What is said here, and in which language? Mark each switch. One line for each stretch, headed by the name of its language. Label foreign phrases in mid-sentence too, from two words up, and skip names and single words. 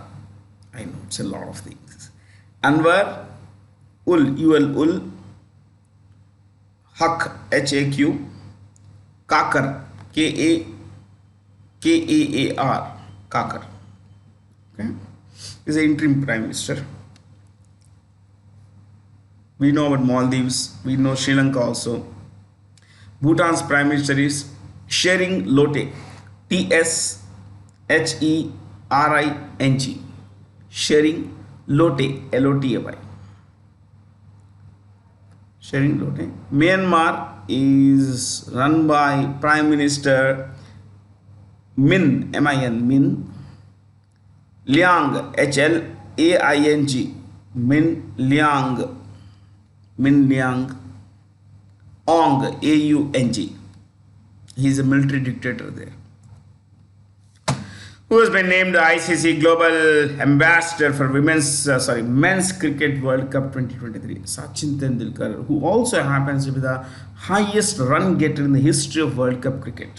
English: I know it's a lot of things. Anwar ul Haq HAQ Kakar Kaar Kakar. Okay, is the interim Prime Minister. We know about Maldives, we know Sri Lanka also. Bhutan's Prime Minister is Shering Lote, TSHERING, Shering Lote, LOTAY. Shering Lote. Myanmar is run by Prime Minister Min, MIN, Min Liang, HLAING, Min Liang. Min Liang Ong, AUNG. He is a military dictator there. Who has been named the ICC Global Ambassador for Men's Cricket World Cup 2023? Sachin Tendulkar, who also happens to be the highest run getter in the history of World Cup cricket.